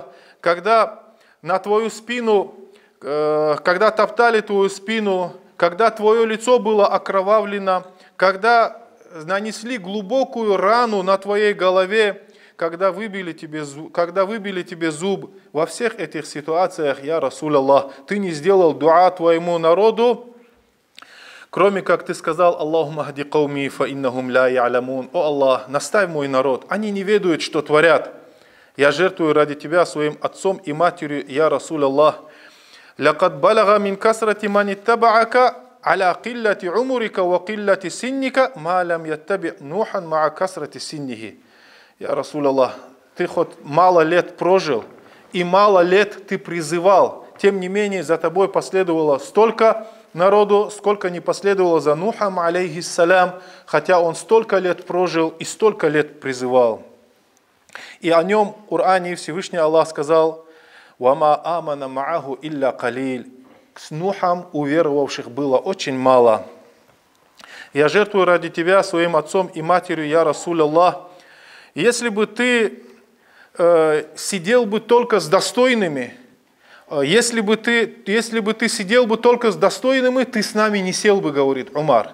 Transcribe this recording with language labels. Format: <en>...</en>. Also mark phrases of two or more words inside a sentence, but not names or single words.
<ru>когда на твою спину, когда топтали твою спину, когда твое лицо было окровавлено, когда нанесли глубокую рану на твоей голове, когда выбили тебе зуб, во всех этих ситуациях,</ru> <ar>يا رسول الله,</ar> <ru>ты не сделал дуа твоему народу, кроме как ты сказал:</ru> <ar>اللهم اهد قومي فإنهم لا يعلمون.</ar> <ru>О Аллах, наставь мой народ, они не ведают, что творят. Я жертвую ради тебя своим отцом и матерью,</ru> <ar>يا رسول الله. لقد بلغ من كثرة من اتبعك على قلة عمرك وقلة سنك ما لم يتبع نوحا مع كثرة سنه.</ar> <ru>Я Расуль Аллах, ты хоть мало лет прожил и мало лет ты призывал, тем не менее за тобой последовало столько народу, сколько не последовало за Нухом, алейхиссалям, хотя он столько лет прожил и столько лет призывал. И о нем в Коране Всевышний Аллах сказал:</ru> <ar>«وما آمن معه إلا قليل».</ar> <ru>С Нухом уверовавших было очень мало. Я жертвую ради тебя своим отцом и матерью,</ru> <ar>يا رسول الله.</ar> <ru>Если бы ты сидел бы только с достойными, если бы ты сидел бы только с достойными, ты с нами не сел бы, говорит Умар.</ru>